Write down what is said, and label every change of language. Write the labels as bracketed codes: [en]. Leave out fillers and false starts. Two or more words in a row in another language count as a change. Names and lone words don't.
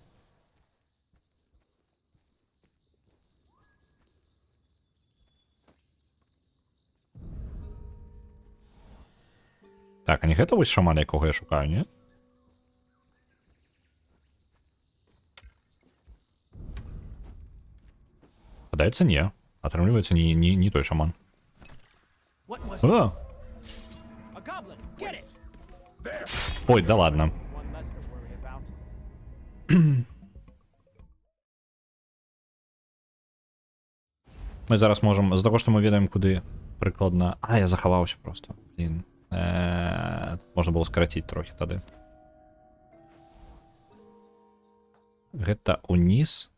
[be] Так, а не гэта вось шаман, якога я шукаю, не? Падаецца, не. Атрымліваецца, не той шаман. [en] What was А! a goblin? Get it! [ru] Ой, да ладно. [en] One less to worry about. [be] Мы зараз можам, з-за таго, што мы ведаем, куды прыкладна... А, я захаваўся просто. Блін. Можна было скараціць трохі тады. Гэта уніз.